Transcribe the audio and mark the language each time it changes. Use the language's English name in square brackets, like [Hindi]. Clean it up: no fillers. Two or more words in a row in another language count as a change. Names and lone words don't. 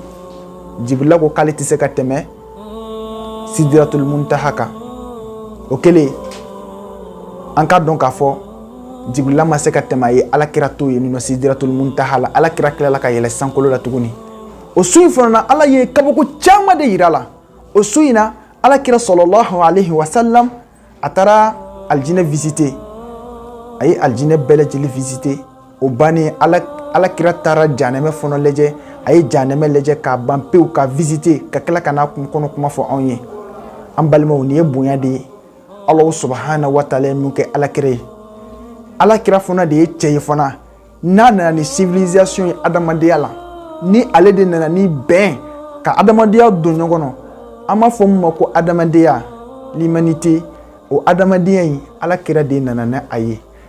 [Bambara] Jibrila ko k'ale tɛ se ka tɛmɛ Sidratul Muntaha kan o kɛlen an ka dɔn k'a fɔ Jibrila ma se ka tɛmɛ a ye alakira to yen nɔ Sidratul Muntaha la alakira tilala ka yɛlɛ sankolo la tuguni. O su in fana na Ala ye kabako caman de yira la o su in na alakira [Arabic] صلى الله عليه وسلم [Bambara] a taara aljinɛ visiter a ye aljinɛ bɛɛ lajɛlen visiter o bannen alakira taara janɛmɛ fana lajɛ a ye janɛmɛ lajɛ k'a ban pewu ka visiter ka tila ka n'a kɔnɔ kuma fɔ anw ye an balimaw nin ye bonya de ye [Arabic] الله سبحانه وتعالى [Bambara] ye mun kɛ alakira ye alakira fana de ye cɛ ye fana n'a nana ni civilisation ye adamadenya la ni ale de nana ni bɛn ka adamadenya don ɲɔgɔn na an b'a fɔ min ma ko adamadenya l'humanité o adamadenya in alakira de nana ni a ye